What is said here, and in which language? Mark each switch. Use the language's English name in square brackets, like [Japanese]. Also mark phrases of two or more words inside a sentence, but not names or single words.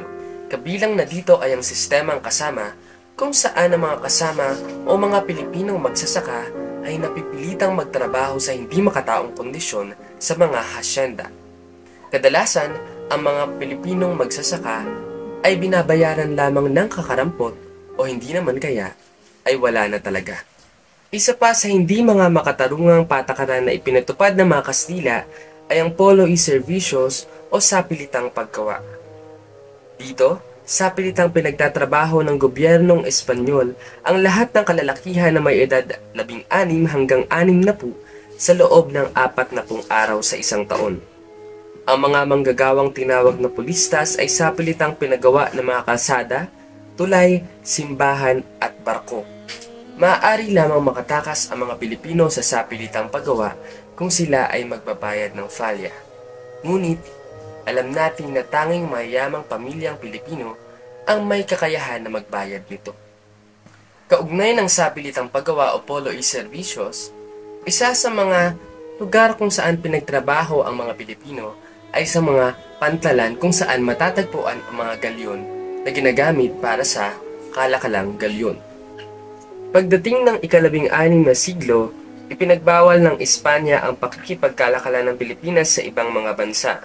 [Filipino] Kabilang na dito ay ang sistemang kasama kung saan ang mga kasama o mga Pilipinong magsasaka ay napipilitang magtrabaho sa hindi makataong kondisyon sa mga hasyenda. Kadalasan, ang mga Pilipinong magsasaka ay binabayaran lamang ng kakarampot o hindi naman kaya ay wala na talaga. Isa pa sa hindi mga makatarungang patakaran na ipinatupad ng mga Kastila ay ang polo y servicios o sapilitang paggawa. Dito, sapilitang pinagtatrabaho ng gobyernong Espanyol ang lahat ng kalalakihan na may edad 16 hanggang 60 sa loob ng 40 araw sa isang taon. Ang mga manggagawang tinawag na pulistas ay sapilitang pinagawa ng mga kalsada, tulay, simbahan at barko. Maaari lamang makatakas ang mga Pilipino sa sapilitang paggawa kung sila ay magbabayad ng falya. Ngunit, alam natin na tanging mayamang pamilyang Pilipino ang may kakayahan na magbayad nito. Kaugnay ng sapilitang paggawa o polo y servicios, isa sa mga lugar kung saan pinagtrabaho ang mga Pilipino ay sa mga pantalan kung saan matatagpuan ang mga galyon na ginagamit para sa kalakalang galyon. Pagdating ng ika-16 na siglo, ipinagbawal ng Espanya ang pakikipagkalakalan ng Pilipinas sa ibang mga bansa.